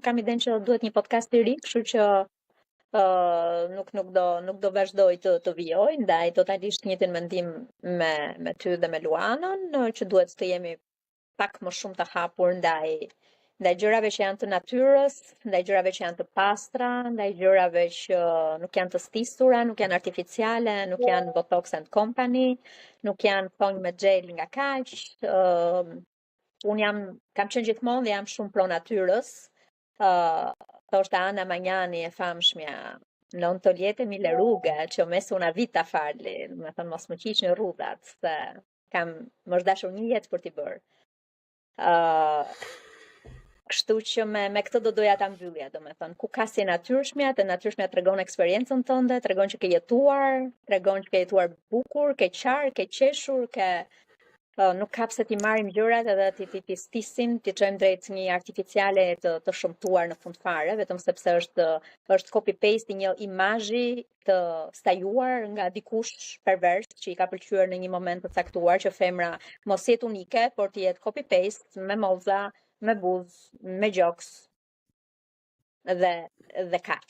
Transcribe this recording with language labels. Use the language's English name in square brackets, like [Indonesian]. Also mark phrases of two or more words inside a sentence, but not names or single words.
[Albanian] kam idenë që duhet një podcast i ri, kështu që nuk do vazhdoj të vijoj, ndaj totalisht njëjtin mendim me ty dhe me Luanën, që duhet të jemi pak më shumë të hapur ndaj gjërave që janë të natyrës, ndaj gjërave që janë të pastra, ndaj gjërave që nuk janë të stisura, nuk janë artificiale, nuk janë [English] Botox and Company, [Albanian] nuk janë thonjë me gel nga kaq. Unë kam qenë gjithmonë dhe jam shumë pro natyrës. Thoshte Ana Magnani e famshmja, [Italian] non togliete mille rughe, që ho messo una vita a farli, [Albanian] me thënë mos më qiqni rrudhat, se më është dashur një jetë për t'i bërë. Kështu që me këtë do doja ta mbyllja, domethënë, ku ka si natyrshmja, të natyrshmja tregon eksperiencën tënde, tregon që ke jetuar, tregon që ke jetuar bukur, ke qarë, ke qeshur, nuk ka pse ti marrim gjërat edhe ti stisim, ti çojmë drejt një artificiale të shëmtuar në fund fare, vetëm sepse është [English] copy paste [Albanian] i një imazhi të stajuar nga dikush pervers që i ka pëlqyer në një moment të caktuar që femra mos jetë unike, por të jetë [English] copy paste [Albanian] me moza, me buzë, me gjoks dhe kaq.